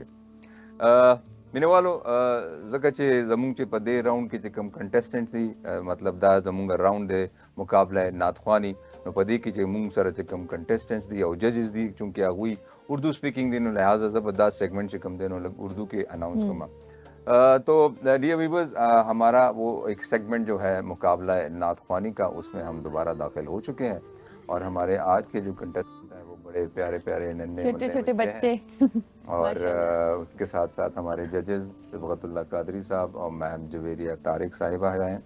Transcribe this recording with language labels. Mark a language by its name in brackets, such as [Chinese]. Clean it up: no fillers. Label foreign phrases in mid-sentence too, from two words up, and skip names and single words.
[Pashto] مینوالو ځکه چې زمونږ چې په دې راوند کې چې کوم کنټسټنټ دي مطلب دا زمونږ راوند دی مقابله نعتخواني. نو په دې کې چې مونږ سره چې کوم کنټسټنټس دي او ججز دي چونکہ هغوی [English] Urdu speaking [Pashto] دي نو لہٰذا زه به دا سیگمنٹ چې کوم دی نو لږ اردو کې اناؤنس کوم. [Urdu] تو [English] dear viewers [Urdu] ہمارا وہ ایک سیگمنٹ جو ہے مقابلہ نعت خوانی کا اس میں ہم دوبارہ داخل ہو چکے ہیں اور ہمارے آج کے جو کنٹسٹنٹ ہیں وہ بڑے پیارے پیارے ننھے چھوٹے بچے اور ان کے ساتھ ساتھ ہمارے ججز صبغت اللہ قادری صاحب اور میم جویریہ طارق صاحبہ ہیں.